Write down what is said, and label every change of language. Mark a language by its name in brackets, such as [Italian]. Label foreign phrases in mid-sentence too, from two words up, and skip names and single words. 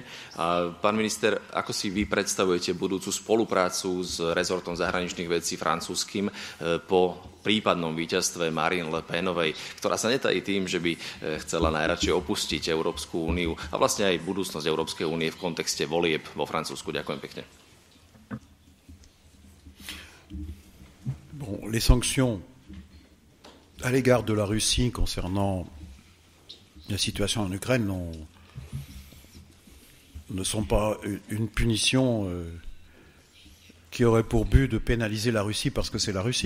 [Slovak] A pán minister, ako si vy predstavujete budúcu spoluprácu s rezortom zahraničných vecí francúzskym po prípadnom víťazstve Marine Le Penovej, ktorá sa netají tým, že by chcela najradšej opustiť Európsku úniu a vlastne aj budúcnosť Európskej únie v kontexte volieb vo Francúzsku. Ďakujem pekne. [French] Bon, les sanctions à l'égard de la Russie concernant la situation en Ukraine ne sont pas une punition qui aurait pour but de pénaliser la Russie parce que c'est la Russie.